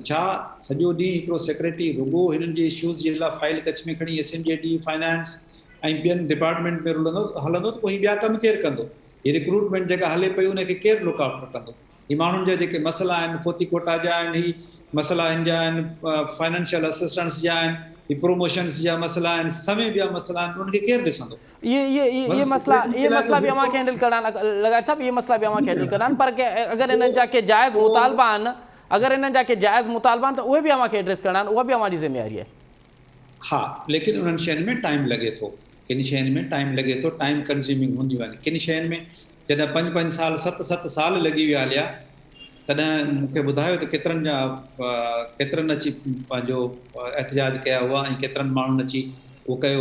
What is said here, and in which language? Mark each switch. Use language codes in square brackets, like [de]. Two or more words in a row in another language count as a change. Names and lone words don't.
[sd] छा सॼो ॾींहुं हिकिड़ो सेक्रेटरी रुॻो हिननि जे इशूज़ जे लाइ फाइल कच्छ में खणी SMJD फाइनेंस ऐं ॿियनि डिपार्टमेंट में हलंदो त पोइ ॿिया कम केरु कंदो? ही रिक्रूटमेंट जेका हले पई उनखे केरु [en] look out [sd] कंदो? ही माण्हुनि जा जेके मसइला आहिनि, फोती कोटा जा आहिनि, ही मसइला हिन जा आहिनि, [en] financial assistants [sd] जा आहिनि, ही प्रोमोशन्स जा मसइला आहिनि, समय ॿिया मसइला आहिनि, उनखे केरु ॾिसंदो? ये मसला भी अव्हांखे हैंडल करणा लॻाए साहब, ये मसला भी अव्हांखे हैंडल करणा, पर अगरि हिननि जा के जाइज़ मुतालबा आहिनि, अगरि हिननि जा के जाइज़ मुतालबा आहिनि त उहे बि अव्हांखे एड्रेस करणा आहिनि, उहा बि अव्हांजी ज़िम्मेवारी आहे। हा, लेकिन उन्हनि शयुनि में टाइम लॻे थो, किन शयुनि में टाइम लॻे थो, [en] time consuming [sd] हूंदियूं आहिनि। किन शयुनि में जॾहिं 5-5 साल 7-7 साल लॻी विया हलिया, तॾहिं मूंखे ॿुधायो त केतिरनि अची पंहिंजो एहतिजाज कया हुआ ऐं केतिरनि माण्हुनि अची उहो कयो।